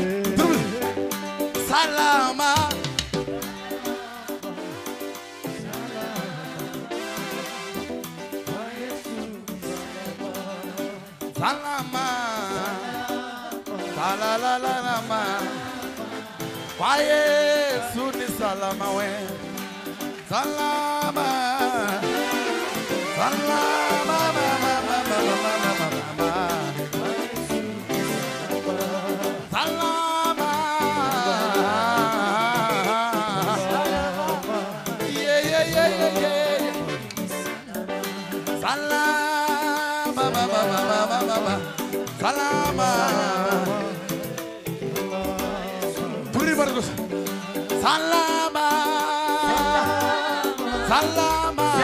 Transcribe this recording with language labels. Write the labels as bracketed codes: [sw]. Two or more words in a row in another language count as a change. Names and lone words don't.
[sw] Salama. Salama. Sala la la la ma. Kwa Yesu ni salama we. Salama. Salama, ma, ma, ma, ma, ma, ma, ma, ma, ma. Salama. [en] Yeah, yeah, yeah, yeah, yeah. [sw] Salama, ma, ma, ma, ma, ma, ma, ma. Salama. Puri Marcos. Salama. Salama.